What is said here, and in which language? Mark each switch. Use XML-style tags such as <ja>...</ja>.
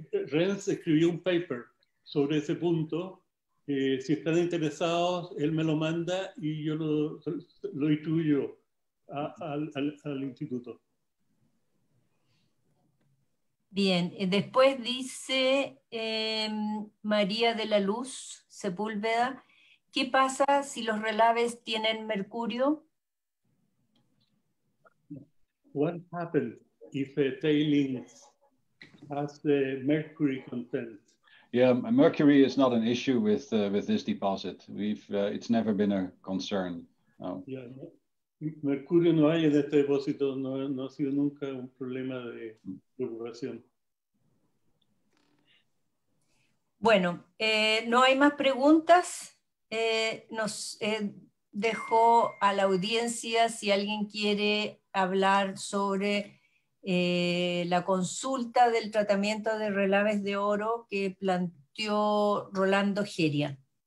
<es>Rens escribió un paper sobre ese punto Si están interesados, él me lo manda y yo lo distribuyo al instituto. Bien, después dice María de la Luz Sepúlveda, ¿qué pasa si los relaves tienen mercurio?</es> <en>What happens if a tailings has the mercury content? Yeah, mercury is not an issue with this deposit. It's never been a concern. No. Yeah, no.</en> <es>Mercurio no hay en este depósito, no ha sido nunca un problema de preocupación. Bueno, no hay más preguntas. Nos dejo a la audiencia si alguien quiere hablar sobre la consulta del tratamiento de relaves de oro que planteó Rolando Geria.</es>